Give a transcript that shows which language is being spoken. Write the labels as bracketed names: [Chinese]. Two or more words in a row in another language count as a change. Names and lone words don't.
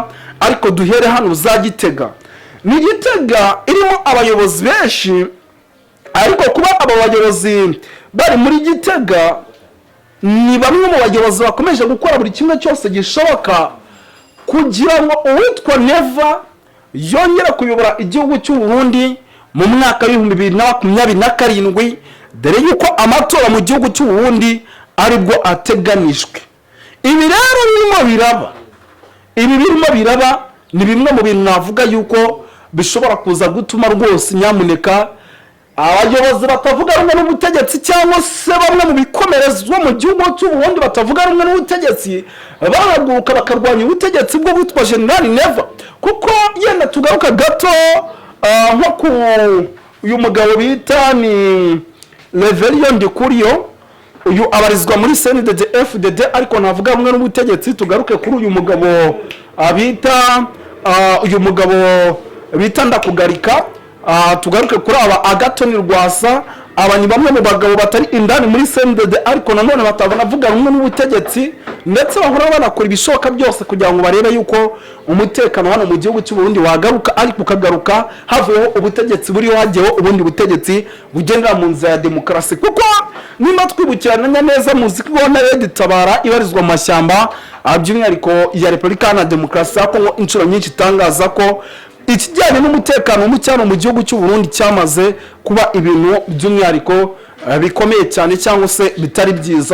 [Kinyarwanda] Ariko duhere hano za Gitega. Ni Gitega irimo abayobozi benshi, ariko kuba aba bayobozi bari muri Gitega ni bamwe mu bayobozi bakomeje gukora buri kimwe cyose gishoboka kugira ngo uwitwa Neva yongera kuyobora igihugu cy'u Burundi mu mwaka wa 2027, dore yuko amatora mu gihugu cy'u Burundi aribwo ateganijwe. Ibi rero birimo biraba ni bimwe mu bintu navuga yuko bishobora kuza gutuma rwose nyamuneka abayobozi batavuga rumwe n'ubutegetsi cyangwa se bamwe mu bikomerezwa mu gihugu cy'u Burundi batavuga rumwe n'ubutegetsi bahaguruka bakarwanya ubutegetsi bwo bwitwa General Neva. Kuko yenda tugaruka gato nko ku uyu mugabo bita ni Reverien Ndikuriyo, uyu abarizwa muri CNDD FDD ariko navuga rumwe n'ubutegetsi. Tugaruke kuri uyu mugabo bita Ndakugarika, tugaruke kuri aba Agathon Rwasa, aba ni bamwe mu bagabo batari indani muri CNDD ariko nanone batabona avuga rumwe n'ubutegetsi ndetse bahora banakora ibishoboka byose kugira ngo barebe yuko umutekano hano mu gihugu cy'u Burundi wagaruka ariko ukagaruka havuyeho ubutegetsi buriho hagiyeho ubundi butegetsi bugendera mu nzira ya demokarasi kuko nimba twibukirana neza muziki wa Red Tabara ibarizwa mu mashyamba by'umwihariko ya Repubulika ya Demokarasi ya Kongo inshuro nyinshi itangaza ko ikijyanye n'umutekano muke hano mu gihugu cy'u Burundi cyamaze kuba ibintu by'umwihariko bikomeye cyane cyangwa se bitari byiza.